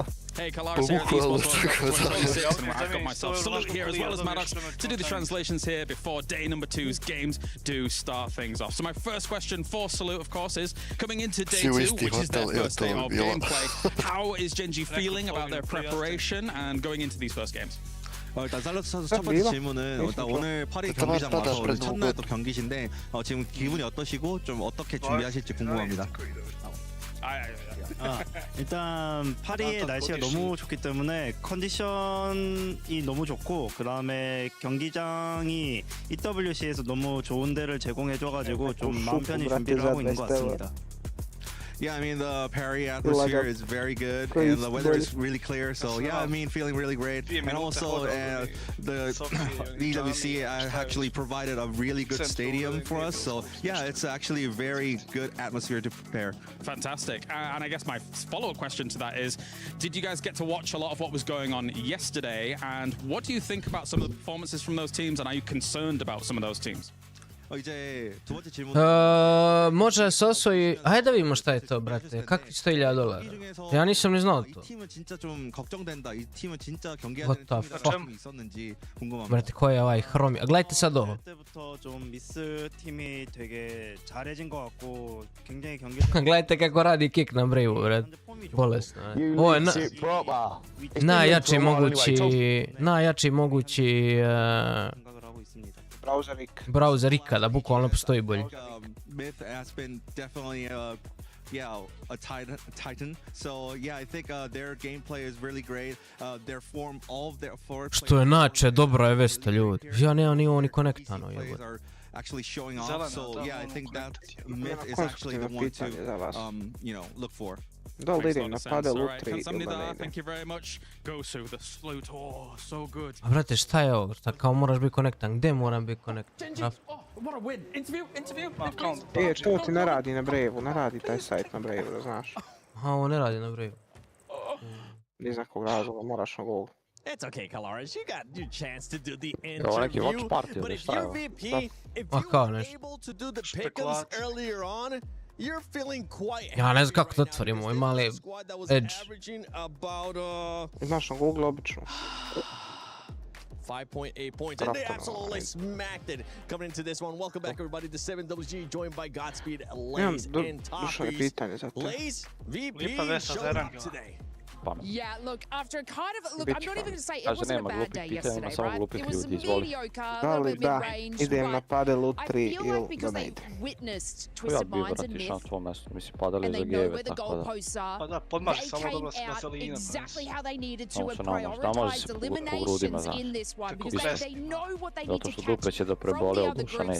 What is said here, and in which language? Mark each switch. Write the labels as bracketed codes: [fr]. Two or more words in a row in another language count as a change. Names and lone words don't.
[en] Hey, Kalaris here at the ESPORTS World Cup 2026, and I've got myself Salute here as well as Maddox to do the translations here before day number 2's games do start things off. So my first question for Salute, of course, is coming into day 2, which is their first day of gameplay, how is Gen.G feeling about their preparation and going into these first games? [ko] 일단 살로스 선수 첫 번째 질문은 일단 오늘 파리 경기장 와서 오늘 첫날 또 경기신데 지금 기분이 어떠시고 좀 어떻게 준비하실지 궁금합니다. 일단 파리의 날씨가 너무 좋기 때문에 컨디션이 너무 좋고 그 다음에 경기장이 EWC에서 너무 좋은 데를 제공해줘가지고 좀 마음 편히 준비를 하고 있는 것 같습니다. [en] Yeah, I mean the Paris atmosphere is very good and the weather is really clear. So yeah, I mean feeling really great. And also the EWC actually provided a really good stadium for us. So yeah, it's actually a very good atmosphere to prepare. Fantastic. And I guess my follow-up question to that is, did you guys get to watch a lot of what was going on yesterday? And what do you think about some of the performances from those teams? And are you concerned about some of those teams? [ko] 이제 두 번째 질문. [sr] Može se osvoji... Hajde da vidimo šta je to, brate. Kakvi $100,000? Ja nisam ni znao to. [ko] 팀은 진짜 좀 걱정된다. 이 팀은 진짜 경기하는 [en] What the [ko] 팀이 [en] fuck? [ko] 있었는지 궁금합니다. [sr] Brate, ko je ovaj hromi? A gledajte sad ovo. [ko] 그때부터 좀 미스 팀이 되게 잘해진 것 같고 굉장히 경기. [sr] Gledajte kako radi kick na Brave-u, brate. Bolesno. Ovo je najjači mogući browser ikada, bukvalno postoji bolji. [en] Myth has been definitely a titan. So yeah, I think their gameplay is really great. Their form, all of their forward. [sr] Što je nače, dobro je Vesta, ljudi. Ja nemam ni ovo ni konektano, jebote. [en] Actually showing off. So yeah, I think that Myth is actually the one to look for. [sr] Da li idem na padel u 3 ili da ne [en] Thank you very much. Go to the salute. Oh, so good. [sr] A brate, šta je ovo? Šta kao moraš biti konektan? Gde moram biti konektan? [en] Oh, what a win. Interview. [sr] To ti ne radi na Brave-u, ne radi taj sajt na Brave-u, da znaš. Aha, ovo ne radi na Brave-u. Iz nekog razloga moraš na Google. [en] It's okay, Kalaris. You got your chance to do the interview. But if you're VP, if you were able to do the pick'ems earlier on, you're feeling quite [sr] Ja ne znam kako to otvorim, ovaj mali edge. Znaš na Google obično. [en] 5.8 points, and they absolutely smacked it coming into this one. Welcome back, everybody, to 7WG, joined by Godspeed, Lays, and Toppies. Lays, VP showed up today. Yeah, look, after kind of... Look, I'm not even going to say it wasn't a bad day yesterday, right? It was mediocre, a little bit mid-range, but I feel like because they witnessed Twisted Minds and Myth, and they know where the goalposts are, they came out exactly how they needed to and prioritized eliminations in this one, because they know what they need to catch from the other groups.